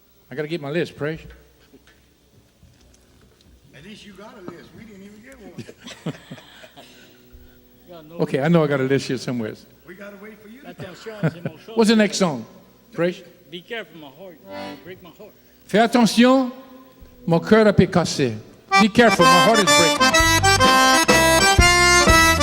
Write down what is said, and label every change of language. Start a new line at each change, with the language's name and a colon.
English: I got to get my list, Praise. At least you got a list. We didn't even get one. Okay, I know I got a list here somewhere. We got to wait for you. What's the next song, Praise? Be careful, my heart. Break my heart.
French: Fais attention, mon cœur a été cassé.
English: Be careful, my heart is breaking.